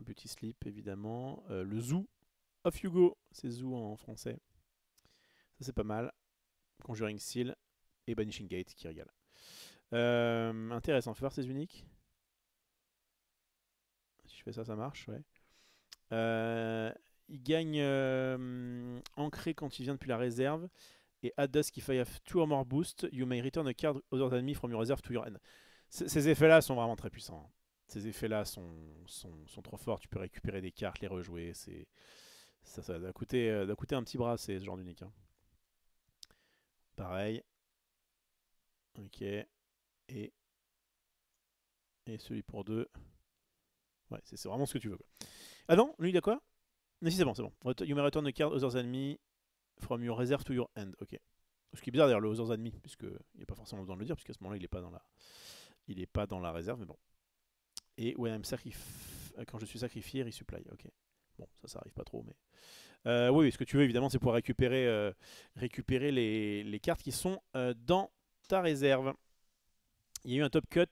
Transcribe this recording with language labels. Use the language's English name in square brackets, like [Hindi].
[French] Beauty Sleep, évidemment. Le Zoo. Off You Go, c'est Zoo en français. Ça, c'est pas mal. Conjuring Seal et Banishing Gate qui régale. Intéressant, fais voir ces uniques. Si je fais ça, ça marche, ouais. Il gagne ancré quand il vient depuis la réserve. [English] Et add dusk if I have 2 or more boost, you may return a card other than me from your reserve to your end. [French] Ces effets-là sont vraiment très puissants. Ces effets-là sont trop forts. Tu peux récupérer des cartes, les rejouer. Ça doit coûter un petit bras, ce genre d'unique. Hein. Pareil. Ok. Et celui pour 2. Ouais, c'est vraiment ce que tu veux. Quoi. Ah non, lui il a quoi? Mais si, c'est bon, c'est bon. [English] You may return a card other than me from your reserve to your end. [French] Ok. Ce qui est bizarre d'ailleurs, le [English] other than me, [French] puisqu'il n'y a pas forcément besoin de le dire, puisqu'à ce moment-là, il n'est pas dans la réserve, mais bon. Et [English] when I'm [French] quand je suis sacrifié, resupply. Ok. Bon, ça arrive pas trop, mais. Oui, ce que tu veux évidemment, c'est pouvoir récupérer les cartes qui sont dans ta réserve. Il y a eu un top cut.